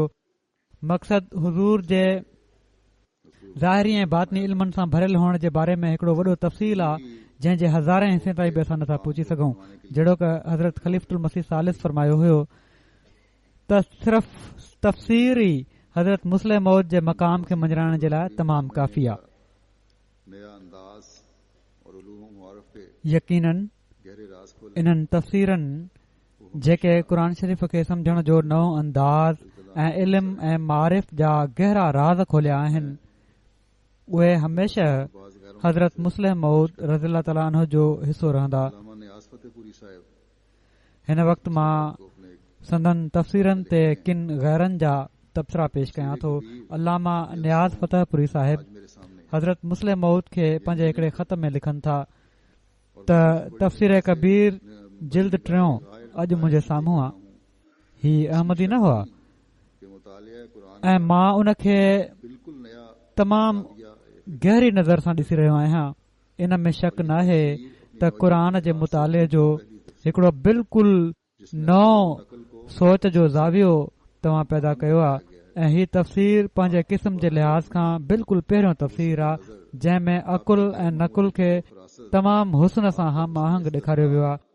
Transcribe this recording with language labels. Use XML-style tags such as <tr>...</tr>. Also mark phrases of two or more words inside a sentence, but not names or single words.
<sd>मक़सद हुज़ूर जे ज़ाहिरी ऐं बातनी इल्मनि सां भरियल हुअण जे बारे में हिकिड़ो वॾो तफ़सील आहे, जंहिं जे हज़ारे हिसे ताईं बि असां नथा पहुची सघूं। जहिड़ो की हज़रत ख़लीफ़ुल मसीह सालिस फरमायो हुयो त सिर्फ़ तफ़सीर ई हज़रत मुस्लिम मौद जे मक़ाम खे मञाइण जे लाइ तमामु काफ़ी आहे।</sd> <ur>نیا انداز اور علوم معارف کے यकीनन گہرے راز کھولے</ur> <sd>इन्हनि तफ़सीरनि जेके क़ुर शरीफ़ खे सम्झण जो नओं अंदाज़ ऐं इल्म ऐं मारिफ़ जा गहरा राज़ खोलिया आहिनि, उहे हमेशह हज़रत मुस्लिम मौद रज़ियल्लाहु तआला अन्हु जो हिसो रहंदा। अल्लामा नियाज़ फतेहपुरी साहिब हिन वक़्तु मां</sd> <ur>کو اپنے</ur> <sd>संदन तफ़सीरनि ते किन गैरनि जा तबसरा पेश कयां थो। अल्लामा नियाज़ फतेहपुरी साहिब</sd> <ur>آج میرے سامنے</ur> <sd>हज़रत मुस्लिम मौद खे पंहिंजे हिकिड़े ख़त में लिखनि था त तफ़सीर कबीर जिल्द 3 अॼु मुंहिंजे साम्हूं आहे। ही अहमदी न हुआ</sd> <ur>کے مطالعہ قرآن</ur> <sd>ऐं मां उन खे</sd> <ur>بالکل نیا</ur> <sd>तमामु</sd> <ur>या</ur> <sd>गहरी नज़र सां ॾिसी रहियो आहियां। इन में शक नाहे त क़ुर जे मुताले जो हिकिड़ो बिल्कुलु नओं सोच जो ज़ावियो तव्हां पैदा कयो आहे ऐं ही तफ़सीर पंहिंजे क़िस्म जे लिहाज़ खां बिल्कुलु पहिरियों तफ़सीर आहे, जंहिं में अकुल ऐं नकुल खे तमामु हुस्न सां हम आहंग ॾेखारियो वियो आहे।</sd>